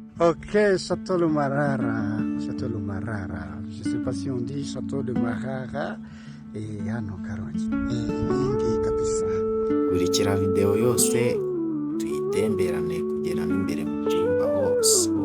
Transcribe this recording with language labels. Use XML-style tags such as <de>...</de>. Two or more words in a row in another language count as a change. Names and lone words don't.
<fr>Ok, Château Le Marara. Château Le Marara. Je sais pas si on dit Château de Marara.</fr> <rw>Hano Karongi. Mingi kabisa. Kurikira video yose tuyitemberane kugera n'imbere mu cyumba hose.</rw>